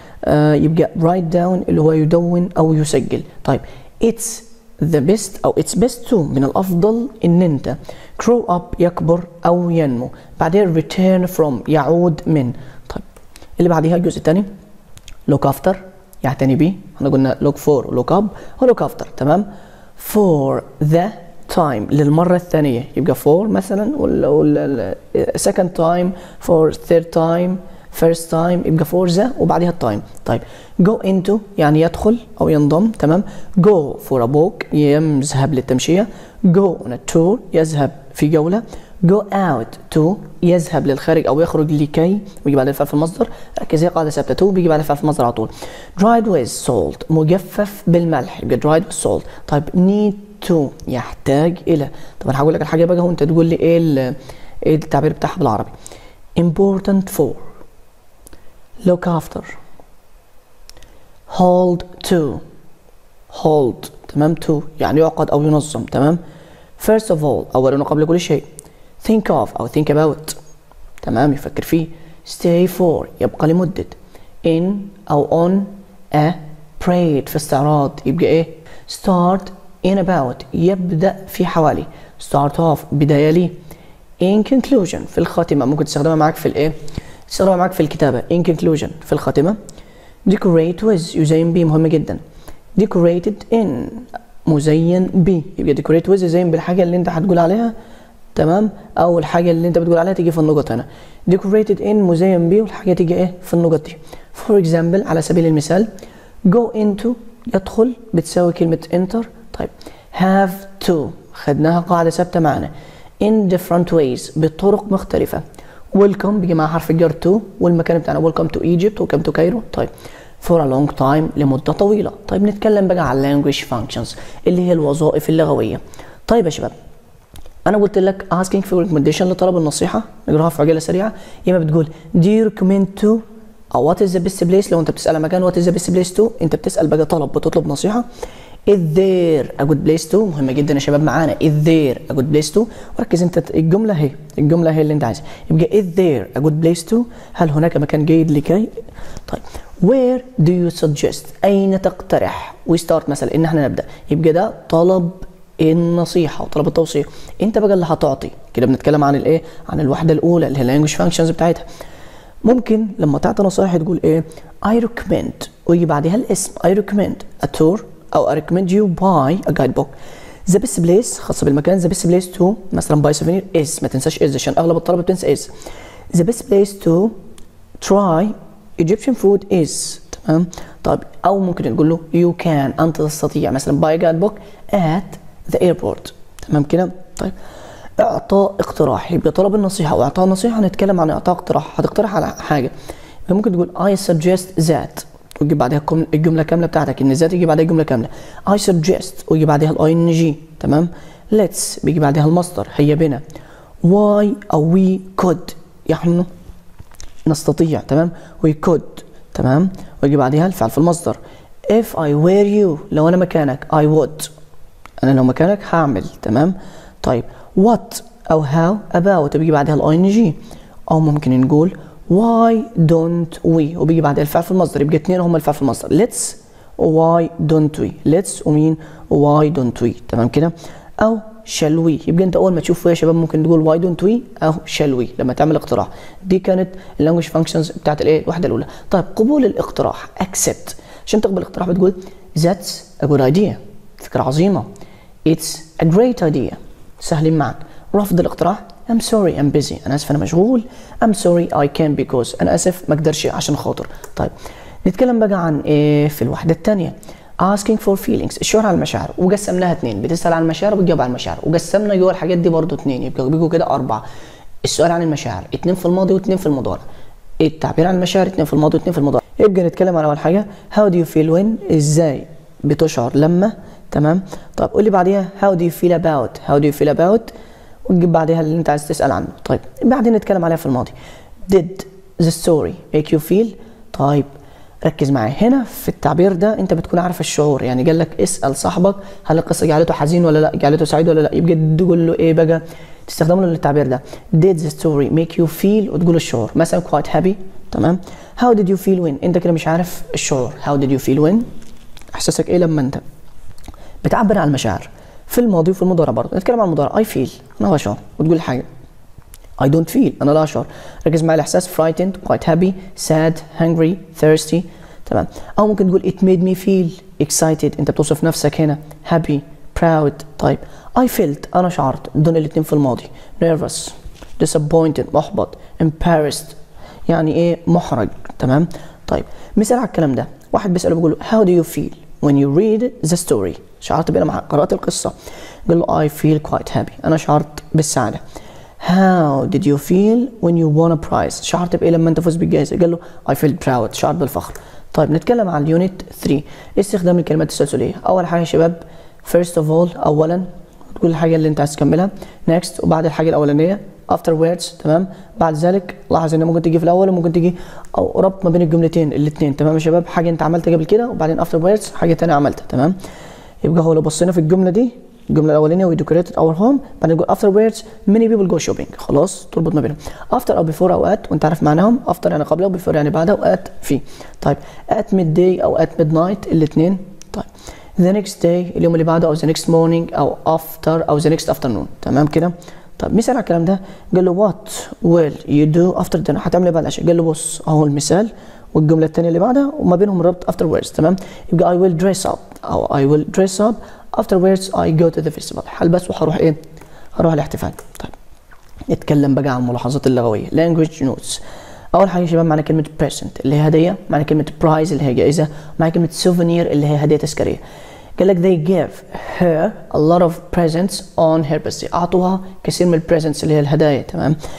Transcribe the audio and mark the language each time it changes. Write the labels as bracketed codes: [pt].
[ar] يبقى [en] write down [ar] اللي هو يدون او يسجل. طيب [en] it's the best [ar] أو [en] it's best to [ar] من الأفضل إن أنت [en] grow up [ar] يكبر أو ينمو، بعدين [en] return from [ar] يعود من. طيب اللي بعديها الجزء الثاني [en] look after [ar] يعتني به، احنا قلنا [en] look for look up [ar] و look after، تمام. [en] for the time [ar] للمرة الثانية يبقى [en] for [ar] مثلا، ولا [en] second time for third time first time يبقى for the وبعدها التايم. [ar] طيب [en] go into [ar] يعني يدخل او ينضم، تمام. [en] go for a walk [ar] يذهب للتمشية، [en] go on a tour [ar] يذهب في جولة، [en] go out to [ar] يذهب للخارج او يخرج لكي، ويجي بعد الفعل في المصدر. ركز، هي قاعده ثابته، to بيجي بعد الفعل في المصدر على طول. [en] dried with salt [ar] مجفف بالملح، يبقى [en] dried with salt. [ar] طيب [en] need to [ar] يحتاج الى. طب انا هقول لك الحاجه بقى وانت تقول لي ايه التعبير بتاعها بالعربي. [en] important for، look after، hold to، hold [ar] تمام، to يعني يعقد او ينظم تمام. [en] first of all [ar] اولا وقبل كل شيء. [en] think of [ar] او [en] think about [ar] تمام، يفكر فيه. [en] stay for [ar] يبقى لمدة. [en] in [ar] او [en] on a parade [ar] في استعراض يبقى ايه. [en] start in about [ar] يبدأ في حوالي. [en] start off [ar] بداية لي. [en] in conclusion [ar] في الخاتمة، ممكن تستخدمها معاك في الايه، تستخدمها معاك في الكتابة. [en] in conclusion [ar] في الخاتمة. [en] decorate with [ar] يزين به، مهم جدا. [en] decorated in [ar] مزين به، يبقى [en] decorate with [ar] يزين بالحاجة اللي انت هتقول عليها تمام، او الحاجة اللي انت بتقول عليها تيجي في النقط هنا. [en] decorated in [ar] مزين به، والحاجة تيجي ايه في النقط دي. [en] for example [ar] على سبيل المثال [en] go into [ar] يدخل بتساوي كلمة enter. طيب [en] have to [ar] خدناها قاعدة ثابتة معنا. [en] in different ways [ar] بطرق مختلفة. [en] welcome [ar] بيجي مع حرف الجر [en] to، [ar] والمكان بتاعنا [en] welcome to Egypt welcome to Cairo. [ar] طيب [en] for a long time [ar] لمدة طويلة. طيب نتكلم بقى على [en] language functions [ar] اللي هي الوظائف اللغوية. طيب يا شباب أنا قلت لك [en] asking for recommendation [ar] لطلب النصيحة، نقراها في عجالة سريعة. يا إما بتقول [en] do you recommend to [ar] أو [en] what is the best place، [ar] لو أنت بتسأل عن مكان [en] what is the best place to، [ar] أنت بتسأل بقى طلب، بتطلب نصيحة. [en] is there a good place to [ar] مهمة جدا يا شباب معانا. [en] is there a good place to، [ar] وركز أنت الجملة هي اللي أنت عايزها. يبقى [en] is there a good place to [ar] هل هناك مكان جيد لكي. [en] طيب where do you suggest [ar] أين تقترح. [en] we start [ar] مثلا إن احنا نبدأ، يبقى ده طلب النصيحة وطلب التوصية. انت بقى اللي هتعطي. كده بنتكلم عن الايه، عن الوحدة الأولى اللي هي [en] language functions [ar] بتاعتها. ممكن لما تعطي نصائح تقول ايه [en] I recommend [ar] ويجي بعدها الاسم [en] I recommend a tour أو I recommend you buy a guidebook. the best place [ar] خاصة بالمكان. [en] the best place to مثلا buy souvenir is، [ar] ما تنساش [en] is [ar] عشان أغلب الطلبة بتنسى [en] is. the best place to try Egyptian food is [ar] تمام. طيب أو ممكن نقول له [en] you can [ar] أنت تستطيع مثلا [en] buy a guidebook at the airport [ar] تمام كده. طيب اعطاء اقتراح، يبقى طلب النصيحه واعطاء النصيحه. هنتكلم عن اعطاء اقتراح، هتقترح على حاجه. ممكن تقول [en] I suggest that [ar] ويجي بعدها الجمله كامله بتاعتك، ان ذات يجي بعدها الجمله كامله. [en] I suggest [ar] ويجي بعدها ing تمام. let's بيجي بعدها المصدر هيا بنا. why او [en] we could [ar] نحن نستطيع تمام. [en] we could [ar] تمام، ويجي بعدها الفعل في المصدر. [en] if I were you [ar] لو انا مكانك [en] I would [ar] انا لو مكانك هعمل تمام. طيب what او [en] how about [ar] بيجي بعدها ing، او ممكن نقول [en] why don't we [ar] وبيجي بعدها الفعل في المصدر، يبقى اتنين هم الفعل في المصدر. [en] let's why don't we let's [ar] ومين [en] why don't we [ar] تمام كده. او [en] shall we، [ar] يبقى انت اول ما تشوف يا شباب ممكن تقول [en] why don't we [ar] او shall we لما تعمل اقتراح. دي كانت اللانجوج فانكشنز بتاعت الايه الوحده الاولى. طيب قبول الاقتراح accept، عشان تقبل الاقتراح بتقول [en] that's a good idea [ar] فكره عظيمه. [en] it's a great idea [ar] سهلين معك. [en] رفض الاقتراح I'm sorry I'm busy [ar] أنا آسف أنا مشغول. [en] I'm sorry I can't because [ar] أنا آسف ما أقدرش عشان خاطر. طيب نتكلم بقى عن إيه في الوحدة الثانية. [en] asking for feelings [ar] الشعور على المشاعر، وقسمناها اتنين، بتسأل عن المشاعر وبتجاوب على المشاعر، وقسمنا جوه الحاجات دي برضو اتنين، يبقى بيجوا كده أربعة. السؤال عن المشاعر اتنين في الماضي واتنين في المضارع. التعبير عن المشاعر اتنين في الماضي واتنين في المضارع. يبقى نتكلم عن أول حاجة [en] how do you feel when [ar] إزاي بتشعر لما تمام. طيب قول لي بعديها [en] how do you feel about [ar] وتجيب بعدها اللي انت عايز تسأل عنه. طيب بعدين نتكلم عليها في الماضي. [en] did the story make you feel. [ar] طيب ركز معايا هنا في التعبير ده، انت بتكون عارف الشعور، يعني قال لك اسأل صاحبك هل القصة جعلته حزين ولا لا، جعلته سعيد ولا لا، يبقى تقول له ايه بقى تستخدم له التعبير ده [en] did the story make you feel [ar] وتقول الشعور. [en] مثلا quite happy تمام. how did you feel when [ar] انت كده مش عارف الشعور. [en] how did you feel when [ar] احساسك ايه لما انت بتعبر عن المشاعر في الماضي وفي المضارع. برضه نتكلم عن المضارع [en] I feel [ar] انا لا اشعر وتقول حاجه. [en] I don't feel [ar] انا لا اشعر. ركز معايا الاحساس [en] frightened quite happy sad hungry thirsty [ar] تمام. او ممكن تقول [en] it made me feel excited [ar] انت بتوصف نفسك هنا happy proud. طيب [en] I felt [ar] انا شعرت، دول الاثنين في الماضي. nervous disappointed محبط embarrassed يعني ايه محرج تمام. طيب مثال على الكلام ده، واحد بيسأله بيقول له [en] how do you feel when you read the story [ar] شعرت بيه لما قرأت القصة. قال له [en] I feel quite happy [ar] أنا شعرت بالسعادة. [en] how did you feel when you won a prize؟ [ar] شعرت بايه لما انت فزت بالجائزه؟ [en] قال له I feel proud، [ar] شعرت بالفخر. طيب نتكلم عن اليونت 3 استخدام الكلمات التسلسليه. اول حاجه يا شباب [en] first of all [ar] اولا تقول الحاجه اللي انت عايز تكملها، next وبعد الحاجه الاولانيه afterwards تمام. بعد ذلك لاحظ ان ممكن تيجي في الاول وممكن تيجي او ربط ما بين الجملتين الاثنين تمام يا شباب. حاجه انت عملتها قبل كده وبعدين afterwards حاجه ثانيه عملتها تمام. يبقى هو لو بصينا في الجمله دي الجمله الاولانيه [en] we decorated our home [ar] بعدين نقول [en] afterwards many people go shopping، [ar] خلاص تربط ما بينهم. after او before او at وانت عارف معناهم، after يعني قبل و before يعني بعدها و at في. طيب [en] at midday او at midnight [ar] الاثنين. [en] طيب the next day [ar] اليوم اللي بعده [en] او the next morning او after او the next afternoon [ar] تمام كده. طيب مثال على الكلام ده قال له [en] what will you do after dinner؟ [ar] هتعمل ايه بعد العشاء؟ قال له بص اهو المثال والجمله الثانيه اللي بعدها وما بينهم ربط afterwards تمام. [en] يبقى I will dress up او I will dress up afterwards I go to the festival، [ar] هلبس وهروح ايه؟ هروح الاحتفال. طيب نتكلم بقى عن الملاحظات اللغويه [en] language notes. [ar] اول حاجه يا شباب معنى كلمه present اللي هي هديه، معنى كلمه prize اللي هي جائزه، معنى كلمه souvenir اللي هي هديه تذكاريه. قال لك [en] they gave her a lot of presents on her birthday، [ar] اعطوها كثير من البريزنتس اللي هي الهدايا تمام.